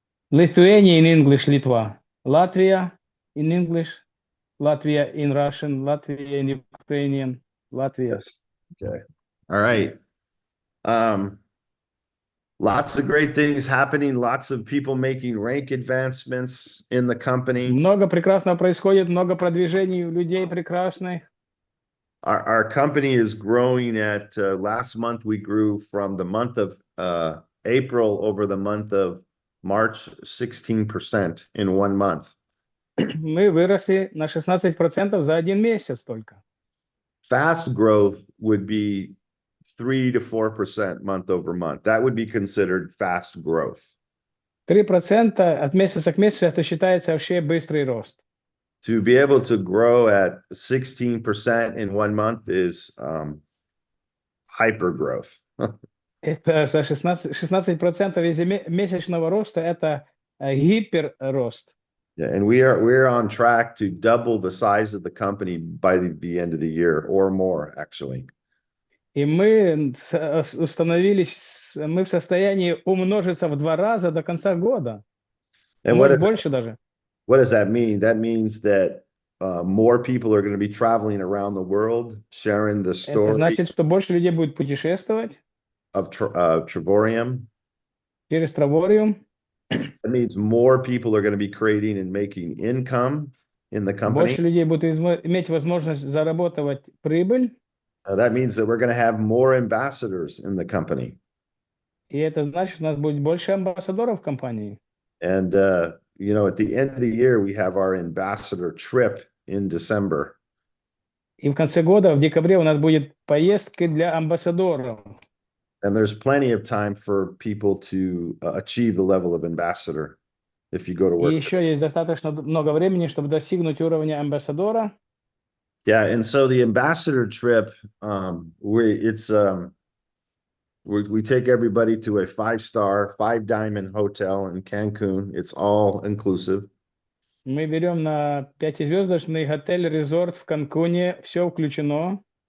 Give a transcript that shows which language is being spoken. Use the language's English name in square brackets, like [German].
[English] Lithuania in English, Litva. Latvia in English. Latvia in Russian, Latvia in Ukrainian, Latvia. Yes. Okay. All right. Lots of great things happening. Lots of people making rank advancements in the company. [Russian] Много прекрасного происходит, много продвижений людей прекрасных. [English] Our company is growing at, last month we grew from the month of April over the month of March 16% in 1 month. [Russian] Мы выросли на 16% за 1 месяц только. [English] Fast growth would be 3 to 4% month over month. That would be considered fast growth. [Russian] 3% от месяца к месяцу это считается вообще быстрый рост. [English] To be able to grow at 16% in 1 month is hyper growth. [Russian] Это 16% ежемесячного роста это гиперрост. [English] Yeah, and we're on track to double the size of the company by the end of the year or more, actually. [Russian] И мы в состоянии умножиться в 2 раза до конца года. [English] And [Russian] Может, больше даже. [English] what does that mean? That means that more people are going to be traveling around the world, sharing the [Russian] Это [English] story [Russian] значит, что больше людей будет путешествовать [English] of Trevorium. [Russian] через Травориум. [English] That means more people are going to be creating and making income in the company. [Russian] Больше людей будут иметь возможность заработать прибыль. [English] That means that we're going to have more ambassadors in the company. [Russian] И это значит, у нас будет больше амбассадоров в компании. [English] And, you know, at the end of the year, we have our ambassador trip in December. [Russian] И в конце года, в декабре, у нас будет поездка для амбассадоров. [English] And there's plenty of time for people to achieve the level of ambassador if you go to [Russian] И [English] work. [Russian] еще есть достаточно много времени, чтобы достигнуть уровня амбассадора. [English] Yeah, and so the ambassador trip, we take everybody to a 5-star, 5-diamond hotel in Cancun. It's all inclusive. [Russian] Мы берем на 5-звездочный отель-резорт в Канкуне, все включено.